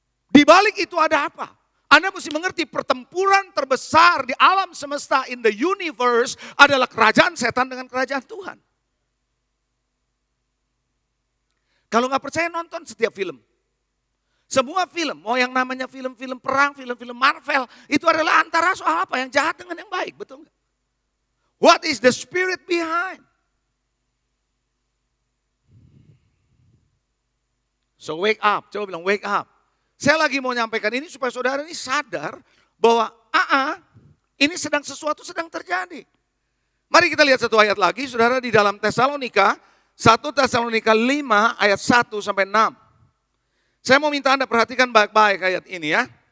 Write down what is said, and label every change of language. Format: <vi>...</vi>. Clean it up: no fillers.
<id>Di balik itu ada apa? Anda mesti mengerti pertempuran terbesar di alam semesta</id> <en>in the universe</en> <id>adalah kerajaan setan dengan kerajaan Tuhan. Kalau gak percaya nonton setiap film. Semua film, mau yang namanya film-film perang, film-film Marvel, itu adalah antara soal apa? Yang jahat dengan yang baik, betul nggak?</id> <en>What is the spirit behind? So wake up,</en> <id>coba bilang</id> <en>wake up.</en> <id>Saya lagi mau nyampaikan ini supaya saudara ini sadar bahwa ini sesuatu sedang terjadi. Mari kita lihat satu ayat lagi, saudara, di dalam Tesalonika, 1 Tesalonika 5 ayat 1 sampai 6. Saya mau minta Anda perhatikan baik-baik ayat ini ya.</id>